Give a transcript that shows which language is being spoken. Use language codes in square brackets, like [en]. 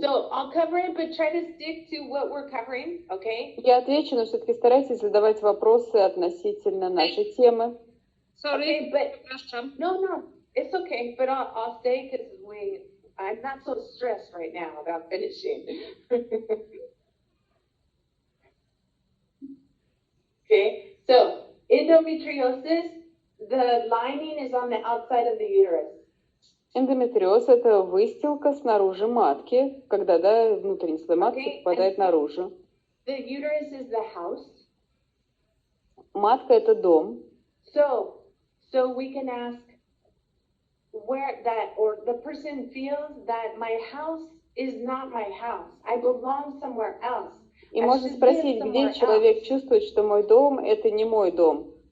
[en] so I'll cover it, but try to stick to what we're covering, okay? [ru] Я отвечу, но все-таки старайтесь задавать вопросы относительно нашей темы. [en] Sorry, Okay, but [pl] przepraszam. [en] no, it's okay, but I'll stay because I'm not so stressed right now about finishing. Okay, so endometriosis, the lining is on the outside of the uterus. [ru] Эндометриоз – это выстилка снаружи матки, когда внутренний слой матки попадает наружу. [en] The uterus is the house. [ru] Матка – это дом. [en] So we can ask where that, or the person feels that my house is not my house. I belong somewhere else. [ru] И можно спросить, где человек чувствует, что мой дом – это не мой дом.